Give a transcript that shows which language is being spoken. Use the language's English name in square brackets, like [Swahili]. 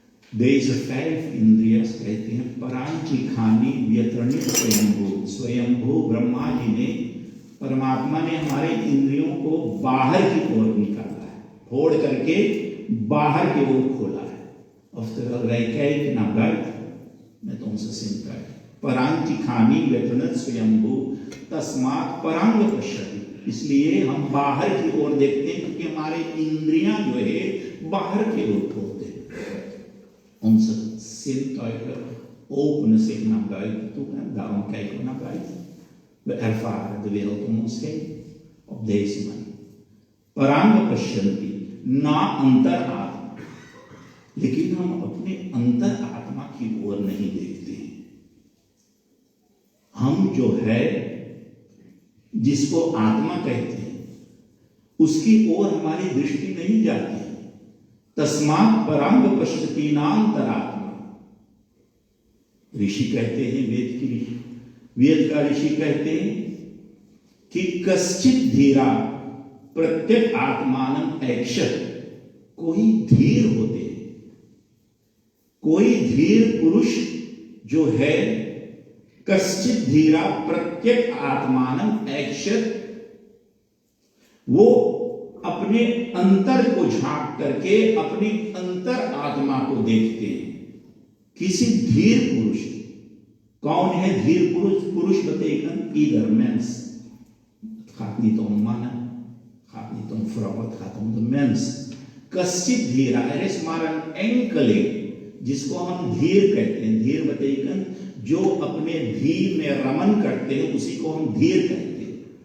[Dutch] Deze 5 indriyas [Hindi] कहते हैं [Sanskrit] परांची खानी व्यतरणित स्वयंभू. [Hindi] स्वयंभू ब्रह्मा जी ने, परमात्मा ने हमारे इंद्रियों को बाहर की ओर निकाला है, फोड़ करके बाहर की ओर खोला है. [Dutch] Oftewel, wij kijken naar buiten met onze zintuigen. [Sanskrit] परांची खानी व्यतरणित स्वयंभू तस्मात् परांग पश्यति. [Hindi] इसलिए हम बाहर की ओर देखते हैं क्योंकि हमारे इंद्रियां जो है बाहर की ओर खोलते हैं. [Dutch] Onze zintuigen openen zich naar buiten toe en daarom kijken we naar buiten. We ervaren de wereld om ons heen op deze manier. [Sanskrit] परांग पश्यन्ति ना अंतर आत्मा. [Hindi] लेकिन हम अपने अंतर आत्मा की ओर नहीं देखते हैं. हम जो है, जिसको आत्मा कहते हैं, उसकी ओर हमारी दृष्टि नहीं जाती है. [Sanskrit] तस्मात् परांग पश्यति नान्तरात्मा. [Hindi] ऋषि कहते हैं, वेद का ऋषि कहते हैं कि [Sanskrit] कश्चित धीरा प्रत्येक आत्मानं ऐक्षत. [Hindi] कोई धीर होते हैं, कोई धीर पुरुष जो है, [Sanskrit] कश्चित धीरा प्रत्येक आत्मानं ऐक्षत, [Hindi] वो अपने अंतर को झांक करके अपनी अंतर आत्मा को देखते हैं. किसी धीर पुरुष. कौन है धीर पुरुष? [Dutch] पुरुष betekent ieder mens. Het gaat niet om mannen, het gaat niet om vrouwen, het gaat om de mens. [Sanskrit] कश्चित धीरा, [Dutch] er is maar een enkeling [Hindi] जिसको हम धीर कहते हैं. धीर betekent जो अपने धीर में रमन करते हैं, उसी को हम धीर कहते हैं.